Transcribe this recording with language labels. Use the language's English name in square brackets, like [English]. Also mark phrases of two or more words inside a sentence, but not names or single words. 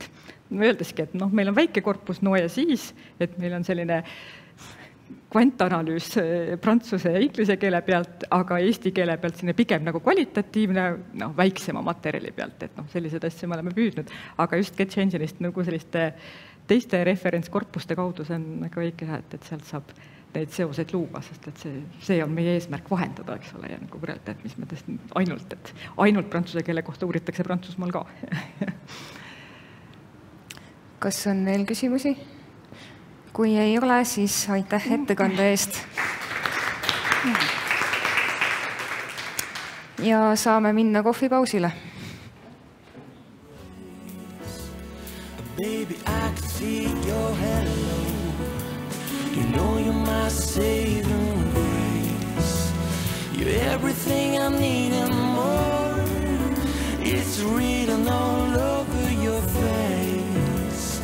[Estonian] Öeldeski, et meil on väike korpus, ja siis, et meil on selline kvantanalüüs prantsuse ja inglise keele pealt, aga eesti keele pealt sinna pigem nagu kvalitatiivne, väiksema materjali pealt, et sellised asju me oleme püüdnud, aga just Sketch Engine'ist nagu selliste teiste referentskorpuste kaudu see on väga väike, et sealt saab neid seoseid luua, sest et see on meie eesmärk vahendada, eks ole, ja nagu võrrelda, et mis me tõesti ainult prantsuse keele kohta uuritakse Prantsusmaal ka. Kas on veel küsimusi? Kui ei ole, siis aitäh ettekande eest. Ja saame minna kohvipausile. [English] Baby, I can see your hello. You know you're my saving grace. You're everything I need and more. It's written all over your face.